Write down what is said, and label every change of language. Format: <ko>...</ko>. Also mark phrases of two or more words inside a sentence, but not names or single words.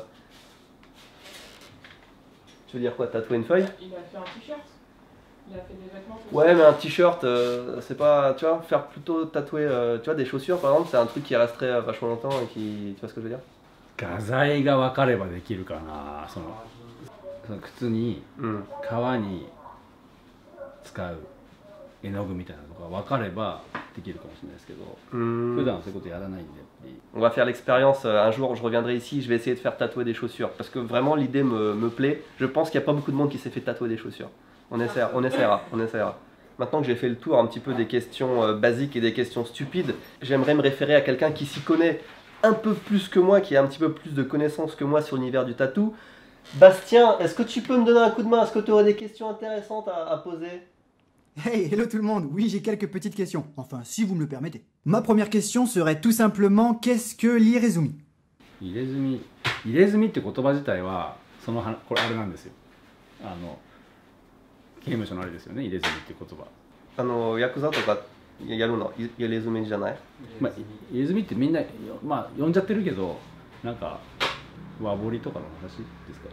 <fr>Tu veux dire quoi, tatouer une feuille? Il a fait un t-shirt. Il a fait des vêtements. Ouais, mais un t-shirt, c'est pas... Tu vois, faire plutôt tatouer, tu vois, des chaussures par exemple, c'est un truc qui resterait vachement longtemps et qui... Tu vois ce que je veux dire?</fr> <ja>画材が分かればできるかな。その靴に、革に使う絵の具みたいなのが分かればできるかもしれないですけど、普段はそういうことやらないんで。</ja> <fr>On va faire l'expérience, un jour je reviendrai ici, je vais essayer de faire tatouer des chaussures parce que vraiment l'idée me plaît. Je pense qu'il n'y a pas beaucoup de monde qui s'est fait tatouer des chaussures. On essaiera. Maintenant que j'ai fait le tour un petit peu des questions basiques et des questions stupides, j'aimerais me référer à quelqu'un qui s'y connaît un peu plus que moi, qui a un petit peu plus de connaissances que moi sur l'univers du tatou. Bastien, est-ce que tu peux me donner un coup de main? Est-ce que tu aurais des questions intéressantes à poser?</fr> <en>Hey, hello</en> <fr>tout le monde. Oui, j'ai quelques petites questions. Enfin, si vous me le permettez. Ma première question serait tout simplement, qu'est-ce que l'irezumi?</fr> <ja>入れ墨って言葉自体はこれあれなんですよ。刑務所のあれですよね、入れ墨って言葉。ヤクザとかやるの入れ墨じゃない？まあ、入れ墨ってみんなまあ呼んじゃってるけど、なんか和彫りとかの話ですか？</ja>